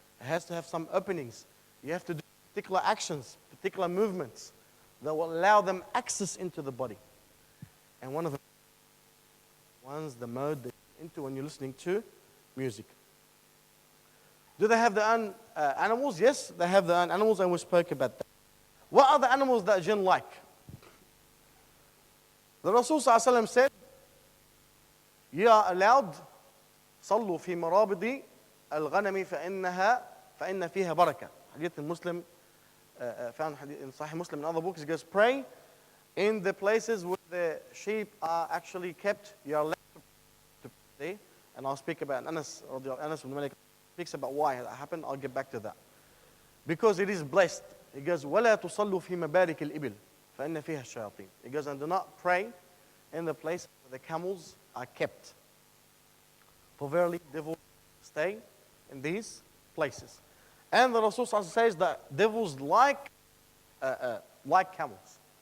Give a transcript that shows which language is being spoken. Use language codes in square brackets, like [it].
[en] It has to have some openings. You have to do particular actions, particular movements that will allow them access into the body. And one of the mode that you're into when you're listening to music. Do they have their own animals? Yes, they have their own animals, and we spoke about that. What are the animals that jinn like? The Rasul ﷺ said, you are allowed, [ar] صلوا في مرابض الغنم فإن فيها بركة. [en] Hadith in Muslim, found in Sahih Muslim and other books, it goes, pray in the places where the sheep are actually kept. You are allowed to pray. And I'll speak about Anas ibn Malik speaks about why that happened. I'll get back to that. Because it is blessed. It goes, [ar] وَلَا تُصَلُّوا فِي مَبَارِكِ الْإِبِلِ فَإِنَّ فِيهَا الشَّيَاطِينَ. [en] It goes, and do not pray in the place where the camels are kept. For verily, devils stay in these places. And the Rasul says that devils like camels.